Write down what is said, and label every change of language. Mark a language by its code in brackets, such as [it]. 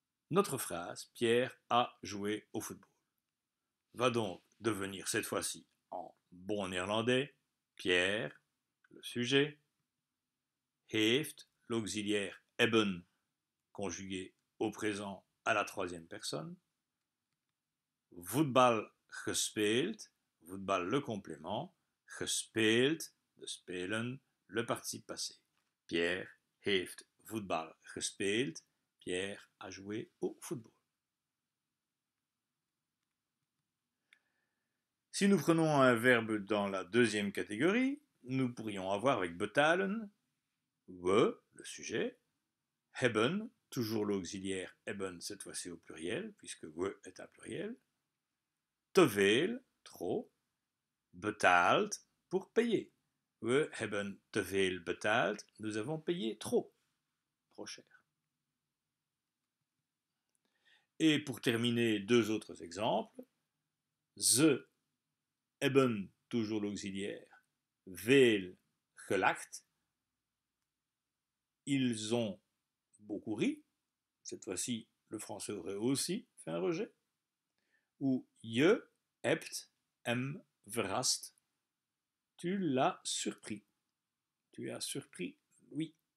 [fr] Notre phrase « Pierre a joué au football » va donc devenir cette fois-ci en bon néerlandais Pierre, le sujet, heeft, l'auxiliaire hebben, conjugué au présent à la troisième personne, [nl] voetbal gespeeld, [fr] voetbal le complément, gespeeld, de spelen, le participe passé. [nl] Pierre heeft voetbal gespeeld, [fr] Pierre a joué au football. Si nous prenons un verbe dans la deuxième catégorie, nous pourrions avoir avec betalen, we, le sujet, hebben, toujours l'auxiliaire hebben, cette fois-ci au pluriel, puisque we est un pluriel, te veel, trop, betaald, pour payer. [nl] We hebben te veel betaald, [fr] nous avons payé trop cher. Et pour terminer, deux autres exemples. [nl] Ze hebben, [fr] toujours l'auxiliaire, [nl] veel gelacht. [fr] Ils ont beaucoup ri. Cette fois-ci, le français aurait aussi fait un rejet. Ou [nl] je hebt hem verrast. [fr] Tu l'as surpris. Tu as surpris lui.